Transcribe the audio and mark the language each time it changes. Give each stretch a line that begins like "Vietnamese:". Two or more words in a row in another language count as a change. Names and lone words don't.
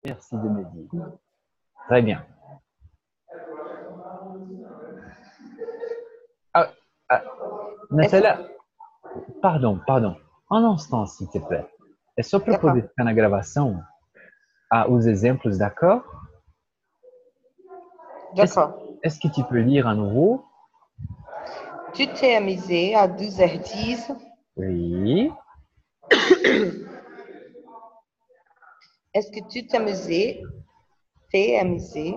French: Merci de me dire. Très bien. Ah, ah, Nathalie, pardon. Un instant, s'il te plaît.
Portuguese: É só para
French: D'accord,
Portuguese: poder ficar na gravação, os exemplos,
French: d'accord? Est-ce, d'accord. est-ce que tu peux lire à nouveau? Tu t'es amusé à 12h10. Oui. Est-ce que tu t'es amusé?